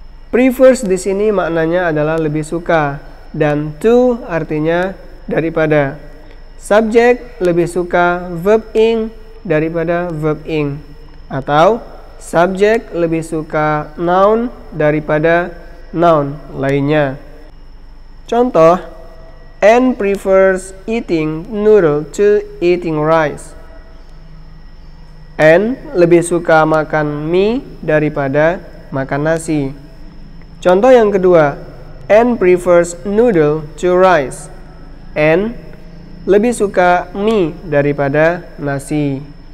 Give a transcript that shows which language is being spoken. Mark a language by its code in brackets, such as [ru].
[id] Prefers di sini maknanya adalah lebih suka, dan to artinya daripada. Subject lebih suka verb ing daripada verb ing, atau subject lebih suka noun daripada noun lainnya. [en] Contoh, Anne prefers eating noodle to eating rice. [id] Anne lebih suka makan mie daripada makan nasi. [en] Contoh yang kedua, Anne prefers noodle to rice. [id] Anne lebih suka mie daripada nasi.